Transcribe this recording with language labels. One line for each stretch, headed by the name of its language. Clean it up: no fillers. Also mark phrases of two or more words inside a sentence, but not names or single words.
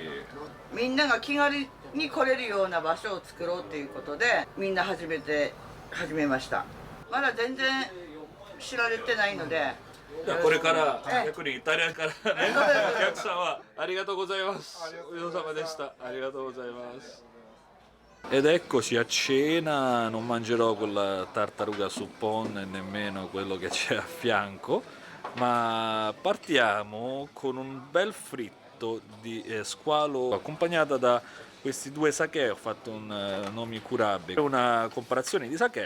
Japanese: みんなが気軽に来れるような場所を作ろうっていうことでみんな始めました。まだ全然知られてないので、これから逆にイタリアからねお客様ありがとうございます。お疲れ様でした。ありがとうございます。
Italian: Ed eccoci a cena, non mangerò quella tartaruga suppon e nemmeno quello che c'è a fianco, ma partiamo con un bel fritto di squalo accompagnata da questi due sake, ho fatto un
Japanese: 飲み比べ,
Italian: una comparazione di sake.